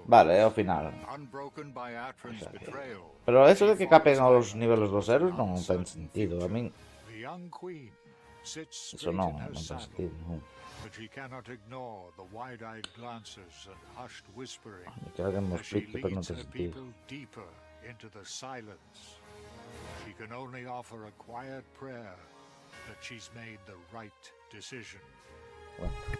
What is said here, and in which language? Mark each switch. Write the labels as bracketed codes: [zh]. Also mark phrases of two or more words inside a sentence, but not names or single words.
[gl] Vale, é o final. [en] Unbroken by Atron's betrayal. [gl] Pero eso de que capen aos niveles dos héroes non ten sentido. A min... [en] The young queen sits [gl] Eso [en] straight [gl] non, [en] in her [gl] non ten [en] saddle, [gl] sentido. Non. [en] but she cannot ignore the wide-eyed glances and hushed whispering [gl] Ni que alguén me [en] as she [gl] explique, pero non [en] leads [gl] ten [en] her [gl] sentido. [en] people deeper into the silence. She can only offer a quiet prayer that she's made the right decision. [gl] Bueno.